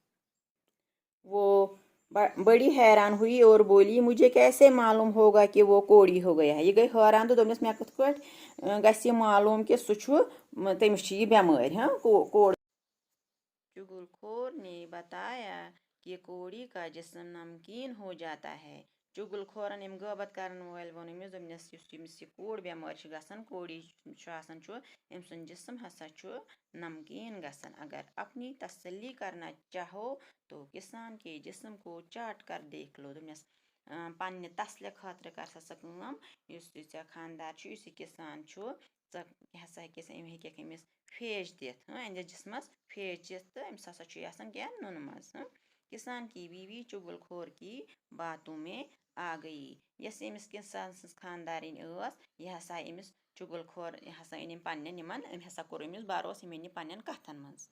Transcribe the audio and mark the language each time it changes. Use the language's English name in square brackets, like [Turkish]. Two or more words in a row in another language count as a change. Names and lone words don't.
[Urdu] وہ بڑی حیران ہوئی اور بولی مجھے کیسے معلوم ہوگا کہ وہ کوڑی ہو گیا ہے [Kashmiri] یہ گئی حیران تو دوٚپنس مےٚ کِتھ کٲٹھۍ گژھِ یہِ معلوم کہ سُہ چھُ تٔمِس چھِ یہِ بٮ۪مٲرۍ کوڑ [Urdu] چگل کھور نے بتایا کہ کوڑی کا جسم نمکین ہو جاتا ہے [Kashmiri] چگل کھورن یم غٲبت کرن وٲلۍ ووٚن أمِس دوٚپنس یُس ییٚمِس یہِ کوڑ بٮ۪مٲرۍ چھِ گژھان کوڑی چھُ آسان چھُ أمۍ سُنٛد جسم ہسا چھُ نمکین گژھان [Urdu] اگر اپنی تسلی کرنا چاہو تو کسان کے جسم کو چاٹ کر دیکھ لو [Kashmiri] دوٚپنس پننہِ تسلہِ خٲطرٕ کر سا ژٕ کٲم یُس یہِ ژےٚ خاندار چھُ یُس یہِ کسان چھُ ژٕ ہسا ہیٚکٮ۪کھ أمِس پھیج دِتھ أہنٛدِس جسمس پھیج دِتھ تہٕ أمِس ہسا چھُ یہِ آسان کیٛاہ نُنہٕ منٛز [Urdu] کسان کی بیوی چگل کھور کی باتوں میں آ گئی [Kashmiri] یۄس أمِس کسان سٕنٛز خاندارنۍ ٲس یہِ ہسا أمِس چگل کھور یہِ ہسا أنۍ أمۍ پننٮ۪ن أمۍ ہسا کوٚر أمِس بروسہٕ یِم أنۍ یہِ پننٮ۪ن کتھن منٛز